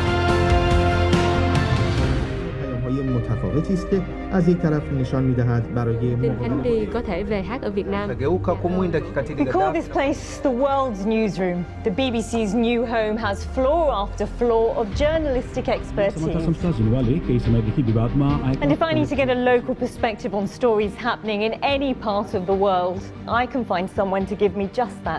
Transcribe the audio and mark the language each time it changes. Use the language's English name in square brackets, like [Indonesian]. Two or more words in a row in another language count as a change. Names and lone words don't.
[Persian] پیام‌های متفاوت شرایطی است که از یک طرف نشان می‌دهد برای [Vietnamese] có thể về hát ở Việt Nam. [English] We call this place the world's newsroom. The BBC's new home has floor after floor of journalistic expertise. And if I need to get a local perspective on stories happening in any part of the world, I can find someone to give me just that.